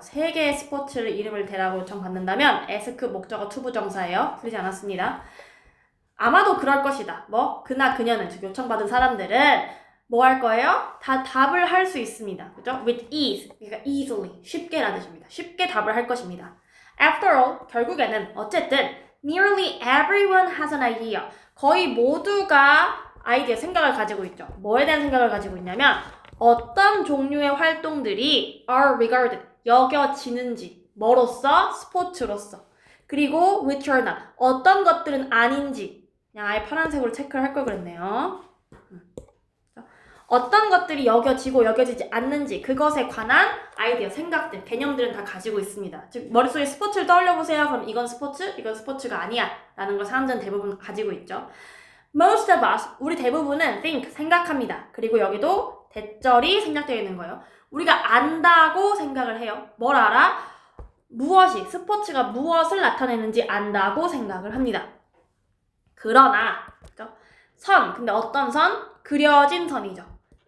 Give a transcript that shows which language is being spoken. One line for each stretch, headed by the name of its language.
Korean: 3개의 스포츠를 이름을 대라고 요청받는다면 ask 목적어 투부정사예요. 틀리지 않았습니다. 아마도 그럴 것이다. 뭐? 그나 그녀는 즉 요청받은 사람들은 뭐 할 거예요? 다 답을 할 수 있습니다. 그죠?
English: With ease,
Korean: 그러니까 easily, 쉽게라는 뜻입니다. 쉽게 답을 할 것입니다.
English: After all,
Korean: 결국에는 어쨌든
English: nearly everyone has an idea.
Korean: 거의 모두가 아이디어, 생각을 가지고 있죠. 뭐에 대한 생각을 가지고 있냐면 어떤 종류의 활동들이
English: are regarded,
Korean: 여겨지는지, 뭐로서? 스포츠로서. 그리고
English: which are not,
Korean: 어떤 것들은 아닌지. 그냥 아예 파란색으로 체크를 할 걸 그랬네요. 어떤 것들이 여겨지고 여겨지지 않는지 그것에 관한 아이디어, 생각들, 개념들은 다 가지고 있습니다. 즉 머릿속에 스포츠를 떠올려보세요. 그럼 이건 스포츠, 이건 스포츠가 아니야 라는 걸 사람들은 대부분 가지고 있죠.
English: Most of us,
Korean: 우리 대부분은
English: think,
Korean: 생각합니다. 그리고 여기도 대절이 생략되어 있는 거예요. 우리가 안다고 생각을 해요. 뭘 알아? 무엇이, 스포츠가 무엇을 나타내는지 안다고 생각을 합니다. 그러나 그죠? 선, 근데 어떤 선? 그려진 선이죠.